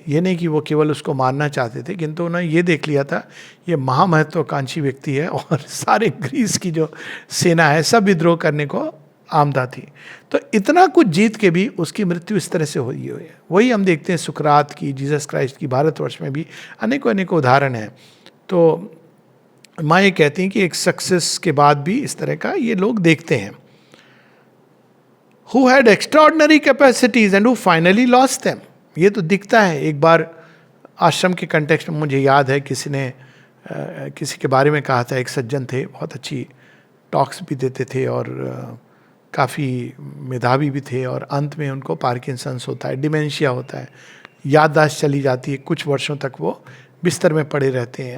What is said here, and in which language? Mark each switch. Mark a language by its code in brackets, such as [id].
[hi] ये नहीं कि वो केवल उसको मारना चाहते थे, किंतु उन्होंने ये देख लिया था ये महामहत्वाकांक्षी व्यक्ति है और सारे ग्रीस की जो सेना है सब विद्रोह करने को आमदा थी। तो इतना कुछ जीत के भी उसकी मृत्यु इस तरह से हुई है। वही हम देखते हैं सुकरात की, जीसस क्राइस्ट की, भारतवर्ष में भी अनेकों अनेकों उदाहरण हैं। तो माँ ये कहती हैं कि एक सक्सेस के बाद भी इस तरह का ये लोग देखते हैं। [en] Who had extraordinary capacities and who finally lost them. [hi] ये तो दिखता है। एक बार आश्रम के कंटेक्स्ट में मुझे याद है किसी ने किसी के बारे में कहा था, एक सज्जन थे, बहुत अच्छी टॉक्स भी देते थे और काफ़ी मेधावी भी थे, और अंत में उनको पार्किंसंस होता है, डिमेंशिया होता है, याददाश्त चली जाती है, कुछ वर्षों तक वो बिस्तर में पड़े रहते हैं।